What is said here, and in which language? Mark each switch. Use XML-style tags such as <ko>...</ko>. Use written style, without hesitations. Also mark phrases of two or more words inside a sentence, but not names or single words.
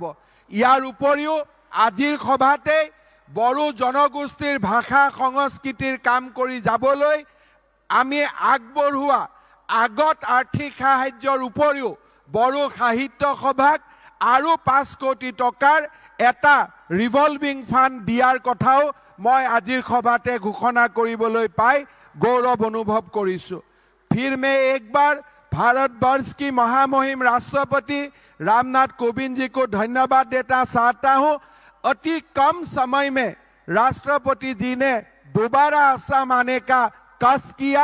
<as>ইয়াৰ উপৰিও আজিৰ সভাতে বড়ো জনগোষ্ঠীৰ ভাষা সংস্কৃতিৰ কাম কৰি যাবলৈ আমি আগবঢ়োৱা আগত আৰ্থিক সাহায্যৰ উপৰিও বড়ো সাহিত্য সভাক আৰু 5 কোটি টকাৰ এটা ৰিভলভিং ফাণ্ড দিয়াৰ কথাও মই আজিৰ সভাতে ঘোষণা কৰিবলৈ পাই গৌৰৱ অনুভৱ কৰিছোঁ।</as> <hi>फिर मैं एक बार भारतवर्ष की महामहिम राष्ट्रपति रामनाथ कोविंद जी को धन्यवाद देना चाहता हूं। अति कम समय में राष्ट्रपति जी ने दोबारा असम आने का कष्ट किया।</hi>